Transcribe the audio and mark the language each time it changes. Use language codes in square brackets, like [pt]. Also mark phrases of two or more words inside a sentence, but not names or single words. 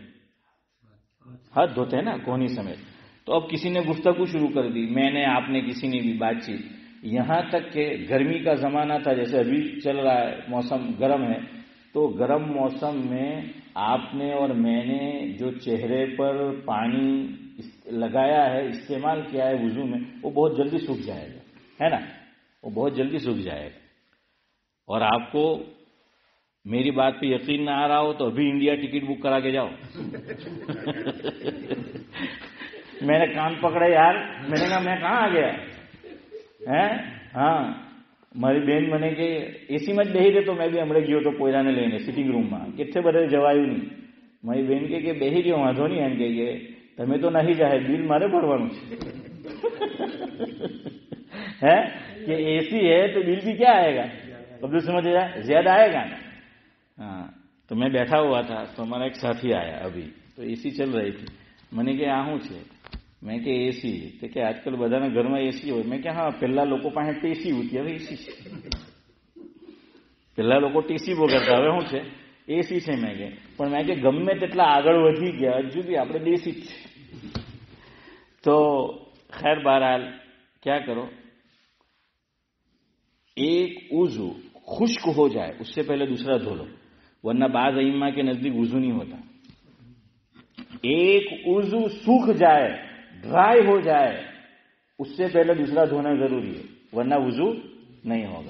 [ur] ہاتھ دھوتے ہیں نا، کونی سمیت. تو اب کسی نے گفتگو شروع کر دی، میں نے، آپ نے، کسی نے بھی بات چیت، یہاں تک کہ گرمی کا زمانہ تھا، جیسے ابھی چل رہا ہے، موسم گرم ہے، تو گرم موسم میں آپ نے اور میں نے جو چہرے پر پانی لگایا ہے، استعمال کیا ہے وضو میں، وہ بہت جلدی سوکھ جائے گا، ہے نا، وہ بہت جلدی سوکھ جائے گا. اور آپ کو میری بات پہ یقین نہ آ رہا ہو تو ابھی انڈیا ٹکٹ بک کرا کے جاؤ. میں نے کان پکڑے یار، میں نے کہا میں کہاں آ گیا ہے. [gu] ہاں મારી બેન મને કે એસીમાં જ બેહી રહે તો મેં બી હમણાં ગયો તો પોયરાને લઈને સિટિંગ રૂમમાં, કેટલે બધે જવાયું નહીં. મારી બેન કે બેહી રહ્યો, વાંધો નહીં. એમ કે તમે તો નહીં જાય, બિલ મારે ભરવાનું છે. [ur] ہے کہ اے سی ہے تو بل بھی کیا آئے گا؟ اب تو سمجھ جائے زیادہ آئے گا نا. ہاں تو میں بیٹھا ہوا تھا تو ہمارا ایک ساتھی آیا ابھی، تو اے سی چل رہی تھی. میں نے کہ [gu] આવું છે, મેં કે એસી તો કે આજકાલ બધાના ઘરમાં એસી હોય. મેં કે હા, પહેલા લોકો પાસે ટીસી હતી, હવે એસી છે. પહેલા લોકો ટીસી વગરતા, હવે શું છે? એસી છે. મેં કે પણ મેં કે ગમે તેટલા આગળ વધી ગયા હજુ બી આપણે દેશી જ છે. [ur] તો خیر بہرحال کیا کرو، ایک وضو خشک ہو جائے اس سے پہلے دوسرا دھو لو، ورنہ بعض ائمہ کے نزدیک وضو نہیں ہوتا. ایک وضو سوکھ جائے، ڈرائی ہو جائے، اس سے پہلے دوسرا دھونا ضروری ہے، ورنہ وضو نہیں ہوگا.